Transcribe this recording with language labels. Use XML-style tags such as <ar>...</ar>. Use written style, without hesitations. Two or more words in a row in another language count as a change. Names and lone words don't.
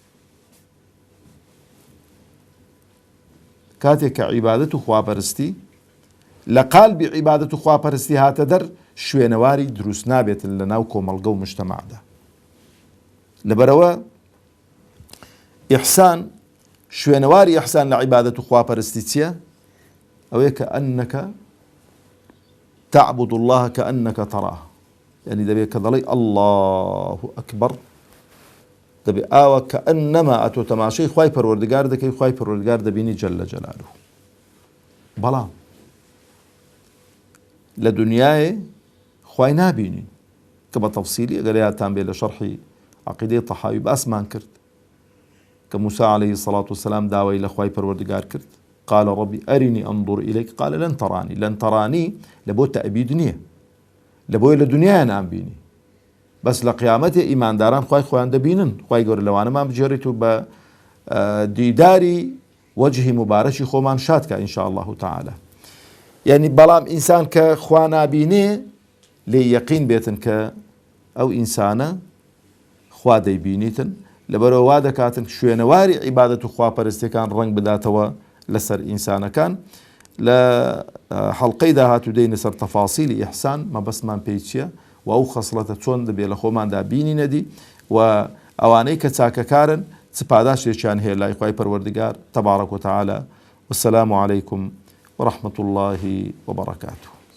<ckb>کاتێک کە عیبادەت و خواپەرستی لە قالبی عیبادەت و خواپەرستی هاتە دەر، شوێنەواری دروست نابێتن لە ناو کۆمەڵگە و مجتەمەعدا. لەبەرەوە ئیحسان، شوێنەواری ئیحسان لە عیبادەت و خواپەرستی چییە؟ ئەوەیە کە ئەنەکە</ckb> <ar>تعبد الله كأنك تراه،</ar> <ckb>يعني دەبێت کە دەڵێ</ckb> <ar>الله ئەکبەر،</ar> <ckb>دەبێت ئاوە کە ئەنەما ئەتۆ تەماشای خوای پەروەردگار دەکەی، خوای پەروەردگار دەبینی</ckb> <ar>جەلە جەلالوه.</ar> <ckb>بەڵام لە دنیایێ خوای نابینین کە بە تەفسیلی ئەگەر یادتان بێت لە شەرحی عەقیدەی تەحاوی باسمان کرد کە موسا</ckb> <ar>عەلەیهی سەڵات وسەلام</ar> <ckb>داوای لە خوای پەروەردگار کرد.</ckb> <ar>قال ربي أرني أنظر إليك قال لن تراني. لن تراني لبو تأبيد نية، لبو إلى دنيا نام بيني،</ar> <ckb>بەس لە قیامەتێ ئیمانداران خوای خۆیان دەبینن. خوای گەورە لەوانەمان بجێڕیت و بە دیداری وەجهی مبارەکی خۆمان شادکە</ckb> <ar>ئینشاء الله تعالى.</ar> <ckb>یعنی بەڵام ئینسان کە خوا نابینێ لێ یەقین بێتن کە ئەو ئینسانە خوا دەیبینیتن، لەبەرەوە وا دەکاتن شوێنەواری عیبادەت و خواپەرستیەکان ڕەنگ بداتەوە لەسەر ئینسانەکان. لە حەڵقەی داهاتوو دەینە سەر تەفاسیلی ئیحسان، مەبەستمان پێی چییە و ئەو خەسڵەتە چۆن دەبێت لە خۆماندا بینی نەدی و ئەوانەی کە چاکەکارن چ پاداشێکیان هەیە لای خوای پەروەردگار</ckb> <ar>تەبارەک و تەعالە. والسلام عليكم ورحمة الله وبركاته.</ar>